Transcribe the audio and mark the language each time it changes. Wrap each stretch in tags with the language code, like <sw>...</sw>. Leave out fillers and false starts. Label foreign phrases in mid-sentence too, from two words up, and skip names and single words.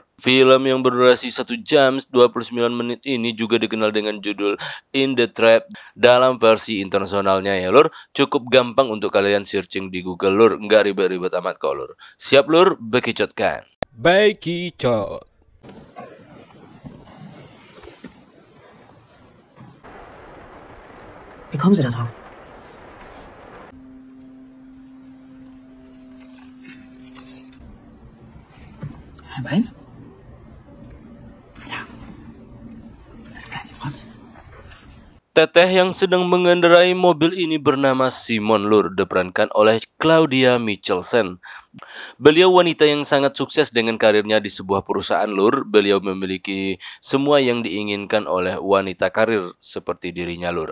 <id>Film yang berdurasi 1 jam 29 menit ini juga dikenal dengan judul In the Trap dalam versi internasionalnya ya lur. Cukup gampang untuk kalian searching di Google lur, nggak ribet-ribet amat kok lur. Siap lur, bekicotkan. Bekicot.</id> <de>Wie kommen Sie da drauf? Halb eins? Ja. Alles klar, ich freue mich.</de> <id>Teteh yang sedang mengendarai mobil ini bernama Simon lur, diperankan oleh Claudia Michelsen. Beliau wanita yang sangat sukses dengan karirnya di sebuah perusahaan lur. Beliau memiliki semua yang diinginkan oleh wanita karir seperti dirinya lur.</id>